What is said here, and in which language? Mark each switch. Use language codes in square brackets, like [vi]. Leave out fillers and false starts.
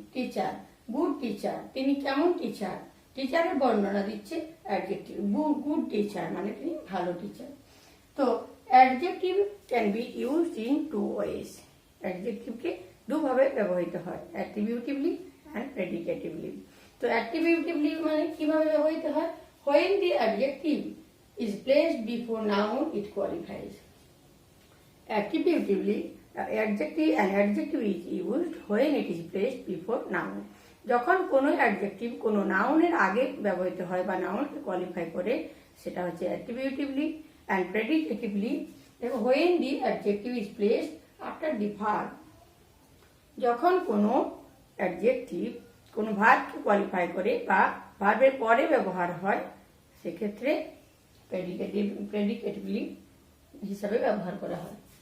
[bn] Teacher, good teacher, তিনি কেমন teacher, টিচারের বর্ণনা দিচ্ছে অ্যাডজেক্টিভ। গুড টিচার মানে তিনি ভালো টিচার। তো [en] Adjective can be used in two ways. [bn] অ্যাডজেক্টিভকে দুভাবে ব্যবহৃত হয়, অ্যাট্রিবিউটিভলি অ্যান্ড প্রেডিকেটিভলি। তো অ্যাট্রিবিউটিভলি মানে কিভাবে ব্যবহৃত হয়? [en] when the adjective is placed before noun it qualifies. Attributively an adjective is used when it is placed before noun. [bn] যখন কোনো অ্যাডজেক্টিভ কোনো নাউনের আগে ব্যবহৃত হয় বা নাউনকে কোয়ালিফাই করে সেটা হচ্ছে অ্যাট্রিবিউটিভলি and প্রেডিকেটিভলি [en] when the adjective is placed after the verb. [bn] যখন কোনো অ্যাডজেক্টিভ কোনো ভার্বকে কোয়ালিফাই করে বা ভার্বের পরে ব্যবহার হয় সেক্ষেত্রে প্রেডিকেটিভলি হিসাবে ব্যবহার করা হয়।